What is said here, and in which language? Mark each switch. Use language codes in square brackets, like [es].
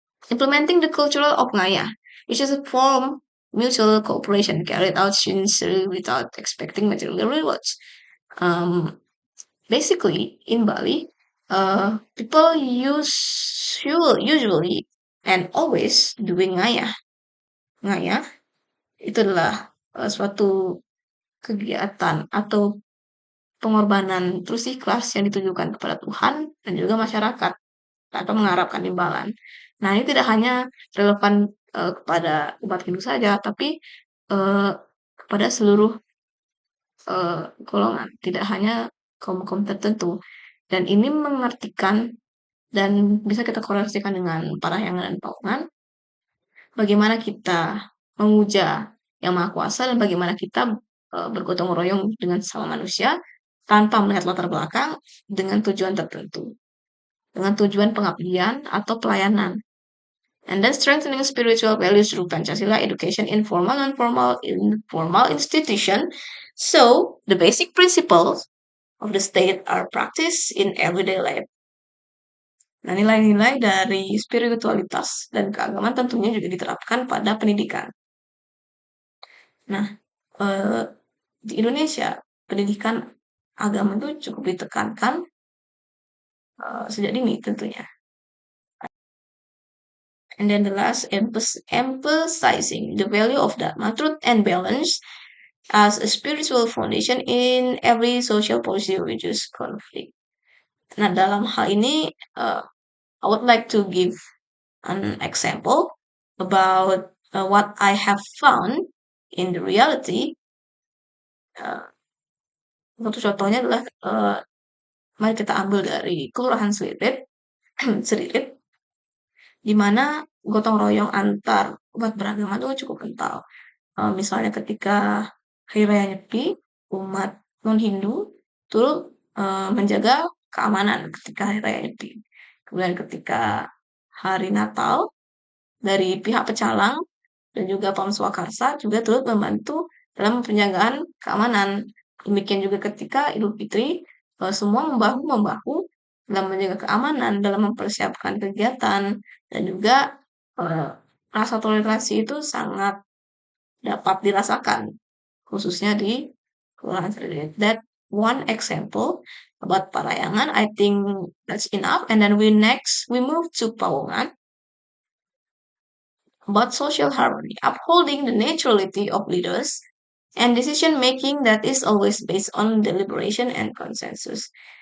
[en] Implementing the cultural Oknaya, which is a form mutual cooperation carried out sincerely without expecting material rewards. Um, Basically, in Bali, people usually and always doing ngayah. [id] Ngayah itu adalah suatu kegiatan atau pengorbanan terus ikhlas yang ditujukan kepada Tuhan dan juga masyarakat. tanpa mengharapkan imbalan. Nah, ini tidak hanya relevan kepada umat Hindu saja, tapi kepada seluruh golongan, tidak hanya kaum-kaum tertentu. Dan ini mengartikan dan bisa kita korelasikan dengan parahyangan dan paungan, bagaimana kita memuja Yang Maha Kuasa dan bagaimana kita bergotong royong dengan sesama manusia tanpa melihat latar belakang dengan tujuan tertentu, dengan tujuan pengabdian atau pelayanan. [en] And then strengthening spiritual values through Pancasila education in formal and informal institution. So the basic principles of the state are practiced in everyday life. [id] Nah, nilai-nilai dari spiritualitas dan keagamaan tentunya juga diterapkan pada pendidikan. Nah, eh, di Indonesia pendidikan agama itu cukup ditekankan sejak dini tentunya. [en] And then the last, emphasizing the value of Dharma, truth and balance as a spiritual foundation in every social policy reduce conflict. [id] Nah, dalam hal ini, [en] I would like to give an example about what I have found in the reality. [id] Satu contohnya adalah mari kita ambil dari Kelurahan Selirit, Selirit, di mana gotong royong antar umat beragama itu cukup kental. Misalnya ketika Hari Raya Nyepi, umat non-Hindu turut menjaga keamanan ketika Hari Raya Nyepi. Kemudian ketika Hari Natal, dari pihak pecalang dan juga Pam Swakarsa juga turut membantu dalam penjagaan keamanan. Demikian juga ketika Idul Fitri, semua membahu-membahu dalam menjaga keamanan, dalam mempersiapkan kegiatan, dan juga rasa toleransi itu sangat dapat dirasakan, khususnya di Kelurahan Selirit. [en] That one example about Parayangan, I think that's enough. And then we move to Pawongan about social harmony, upholding the neutrality of leaders and decision making that is always based on deliberation and consensus.